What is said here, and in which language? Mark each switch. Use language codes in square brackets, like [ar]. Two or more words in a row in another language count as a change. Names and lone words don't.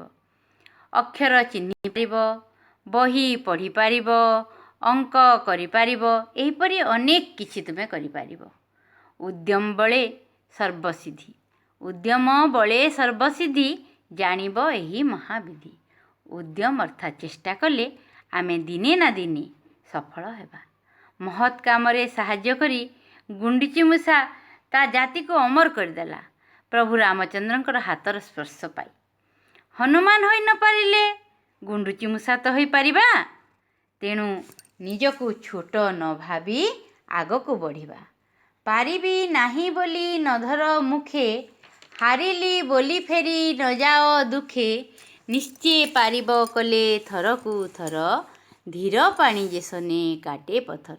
[or] ଅକ୍ଷର ଚିହ୍ନି ପାରିବ, ବହି ପଢ଼ି ପାରିବ, ଅଙ୍କ କରି ପାରିବ, ଏହିପରି ଅନେକ କିଛି ତୁମେ କରି ପାରିବ। ଉଦ୍ୟମ ବଳେ ସର୍ବସିଦ୍ଧି, ଉଦ୍ୟମ ବଳେ ସର୍ବସିଦ୍ଧି ଜାଣିବ ଏହି ମହାବିଧି। ଉଦ୍ୟମ ଅର୍ଥାତ ଚେଷ୍ଟା କଲେ ଆମେ ଦିନେ ନା ଦିନେ ସଫଳ ହେବା। ମହତ୍ କାମରେ ସାହାଯ୍ୟ କରି ଗୁଣ୍ଡୁଚି ମୂଷା ତା ଜାତି କୁ ଅମର କରିଦେଲା ପ୍ରଭୁ ରାମଚନ୍ଦ୍ରଙ୍କର ହାତର ସ୍ପର୍ଶ ପାଇ। ହନୁମାନ ହୋଇ ନ ପାରିଲେ ଗୁଣ୍ଡୁଚି ମୂଷା ତ ହୋଇ ପାରିବା। ତେଣୁ ନିଜକୁ ଛୋଟ ନ ଭାବି ଆଗ କୁ ବଢ଼ିବା। ପାରିବି ନାହିଁ ବୋଲି ନ ଧର ମୁଖେ, ହାରିଲି ବୋଲି ଫେରି ନ ଯାଅ ଦୁଃଖେ। ନିଶ୍ଚୟ ପାରିବ କଲେ ଥରକୁ ଥର, ଧୀର ପାଣି ଯେସନେ କାଟେ ପଥର।